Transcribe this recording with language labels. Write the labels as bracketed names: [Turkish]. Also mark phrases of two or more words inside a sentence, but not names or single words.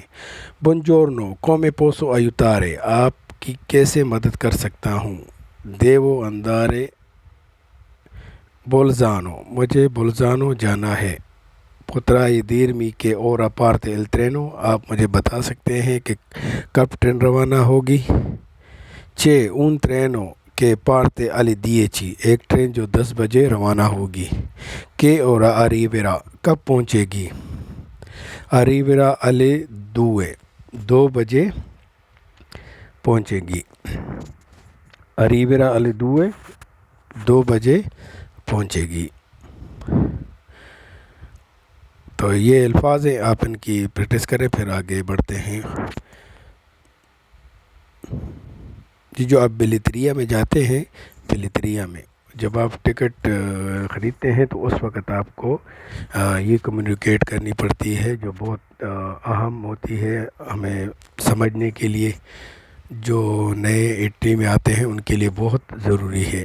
[Italian] buongiorno, come posso aiutare, [Urdu] آپ کی کیسے مدد کر سکتا ہوں۔ [Italian] devo andare Bolzano, [Urdu] مجھے بولزانو جانا ہے۔ [Italian] potrai dirmi che ora parte el treno، [Urdu] آپ مجھے بتا سکتے ہیں کہ کب ٹرین روانہ ہوگی۔ [Italian] c'è un treno che parte alle 10, [Urdu] ایک ٹرین جو 10 بجے روانہ ہوگی۔ [Italian] che ora arriverà, [Urdu] کب پہنچے گی۔ [Italian] arriverà alle 2، [Urdu] 2 بجے پہنچے گی۔ [Italian] arriverà alle 2، [Urdu] 2 بجے پہنچے گی۔ تو یہ الفاظ ہیں، آپ ان کی پریکٹس کریں، پھر آگے بڑھتے ہیں۔ جی، جو آپ بلیتریا میں جاتے ہیں، بلیتریا میں جب آپ ٹکٹ خریدتے ہیں تو اس وقت آپ کو یہ کمیونیکیٹ کرنی پڑتی ہے، جو بہت اہم ہوتی ہے ہمیں سمجھنے کے لیے، جو نئے اٹلی میں آتے ہیں ان کے لیے بہت ضروری ہے۔